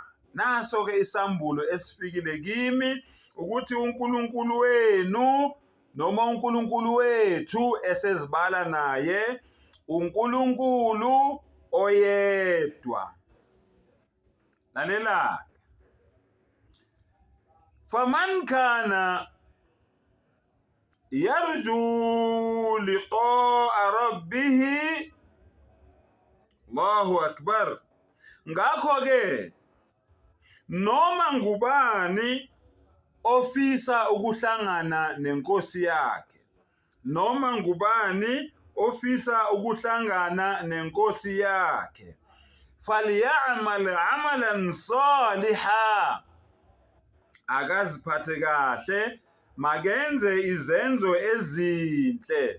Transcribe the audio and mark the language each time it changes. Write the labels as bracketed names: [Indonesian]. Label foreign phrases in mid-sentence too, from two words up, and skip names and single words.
[Zulu] Naso ke isambulo esifikile kimi ukuthi uNkulunkulu wenu noma uNkulunkulu wethu esezibala naye uNkulunkulu oyedwa. Lalela, [Arabic] فمن كان يرجو لقاء ربه الله أكبر. [Zulu] Ngakho ke noma ngubani ofisa ukuhlangana nenkosi yakhe, noma ngubani ofisa ukuhlangana nenkosi yakhe, [Arabic] فليعمل عملا صالحا, [Zulu] akaziphathe kahle, makenze izenzo ezinhle.